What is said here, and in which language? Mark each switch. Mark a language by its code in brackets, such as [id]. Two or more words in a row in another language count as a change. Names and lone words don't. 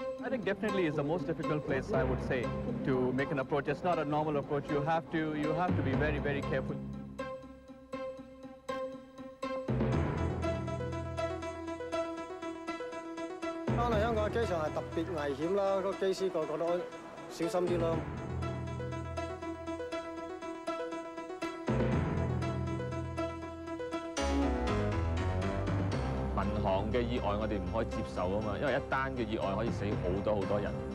[en] think definitely is the most difficult place, I would say, to make an approach. It's not a normal approach. You have to be very, very careful. [yue] 翻嚟香港嘅機場係特別危險啦，個機師個個都小心啲咯。民航嘅意外我哋唔可以接受啊嘛，因為一單嘅意外可以死好多人。